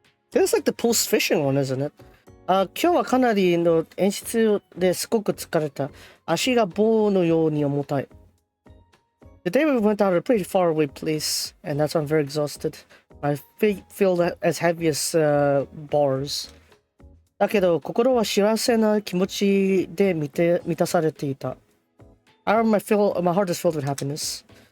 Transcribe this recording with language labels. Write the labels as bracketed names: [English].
[English] Feels like the post-fishing one, isn't it? [Japanese] 今日はかなりの演出ですごく疲れた。足が棒のように重たい。 [English] Today we went out a pretty far away place, and that's why I'm very exhausted. My feet feel as heavy as bars. [Japanese] だけど心は幸せな気持ちで満たされていた。 [English] my heart is filled with happiness.